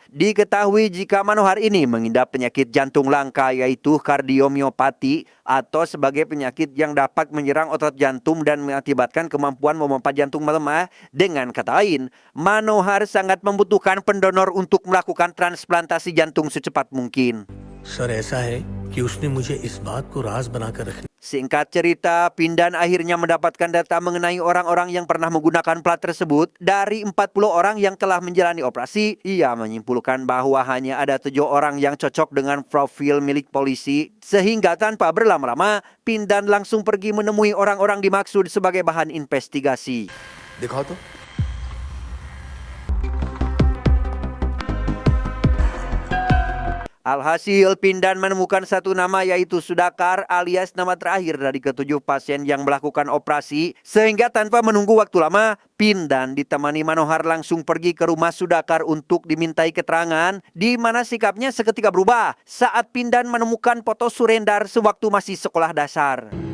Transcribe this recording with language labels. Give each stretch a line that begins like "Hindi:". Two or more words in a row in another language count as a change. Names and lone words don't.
Indonesian: Diketahui jika Manohar ini mengidap penyakit jantung langka yaitu kardiomiopati atau sebagai penyakit yang dapat menyerang otot jantung dan mengakibatkan kemampuan memompa jantung melemah. Dengan kata lain, Manohar sangat membutuhkan pendonor untuk melakukan transplantasi jantung secepat mungkin.
Hindi: सर ऐसा है कि उसने मुझे इस बात को राज बनाकर रखने
Indonesian: Singkat cerita, Pindan akhirnya mendapatkan data mengenai orang-orang yang pernah menggunakan plat tersebut. Dari 40 orang yang telah menjalani operasi, ia menyimpulkan bahwa hanya ada 7 orang yang cocok dengan profil milik polisi. Sehingga tanpa berlama-lama, Pindan langsung pergi menemui orang-orang dimaksud sebagai bahan investigasi.
Hindi: दिखाओ तो
Indonesian: Alhasil, Pindan menemukan satu nama yaitu Sudakar alias nama terakhir dari ketujuh pasien yang melakukan operasi. Sehingga tanpa menunggu waktu lama, Pindan ditemani Manohar langsung pergi ke rumah Sudakar untuk dimintai keterangan, di mana sikapnya seketika berubah saat Pindan menemukan foto Surendar sewaktu masih sekolah dasar.